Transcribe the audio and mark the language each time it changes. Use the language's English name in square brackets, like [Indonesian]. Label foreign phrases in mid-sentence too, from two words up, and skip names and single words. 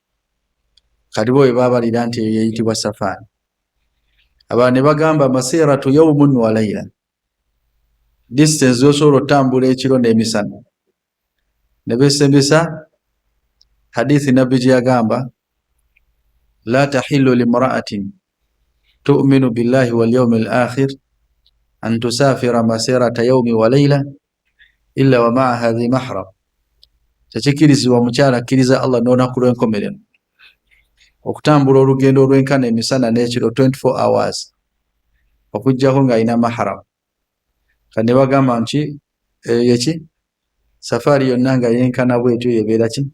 [Ganda] Kati bo babalira nti yeyitibwa safari. Abantu ne bagamba [Arabic] مسيرة يوم وليلة, [Ganda] distance yosobola otambula ekiro n'emisana. Ne besembesa hadithi nabbi gye yagamba [Arabic] لا يحل لامرأة تؤمن بالله واليوم الآخر أن تسافر مسيرة يوم وليلة إلا ومعها ذي محرم. [Ganda] Tekikirizibwa mukyala akkiriza Allah n'olunaku lw'enkomerero okutambula olugendo olw'enkana emisana n'ekiro 24 hours okujjako ng'alina mahram. Kane bagamba nti yeki safari yonna nga yenkana bwetyo yebeera ki?